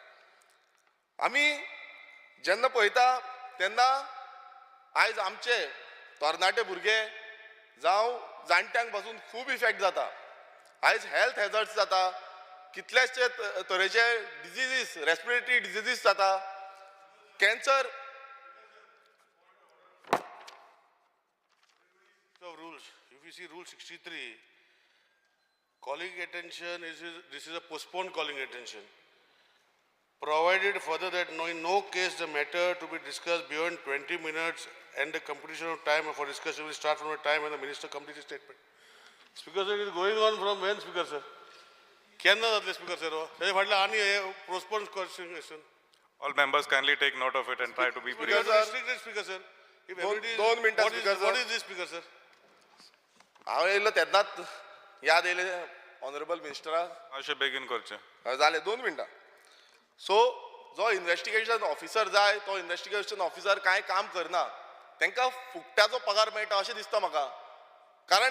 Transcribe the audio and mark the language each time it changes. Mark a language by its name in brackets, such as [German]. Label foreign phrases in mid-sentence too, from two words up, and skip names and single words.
[Konkani] आमी जेन्ना पळयता तेन्ना आयज आमचे तरणाटे भुरगे जावं जाणट्यांक पासून खूब इफेक्ट जाता आयज [English] health hazards [Konkani] जाता कितलेशे तरेचे डिजिजीस [English] respiratory diseases [Konkani] जाता कॅन्सर [English] rules. If you see Rule 63, calling attention this is a postponed calling attention. Provided further that in no case the matter to be discussed beyond 20 minutes and the completion of time for discussion will start from the time when the minister completes his statement. Speaker sir, it is going on from when, Speaker sir? [Konkani] Kenna जातले [English] Speaker sir? [Konkani] हे फाटले आनी [English] postponed question. All members kindly take note of it and try to be brief. Speaker sir, Speaker sir. If everybody is, 2 minutes, Speaker sir. what is this, Speaker sir? [Konkani] हांव येयलो तेन्नाच याद येयले [English] honourable ministera [Konkani] अशें बेगीन करचें जालें 2 मिनटां सो जो [English] investigation officer [Konkani] जाय तो [English] investigation officer [Konkani] कांय काम करना तांकां फुकट्याचो पगार मेळटा अशें दिसता म्हाका कारण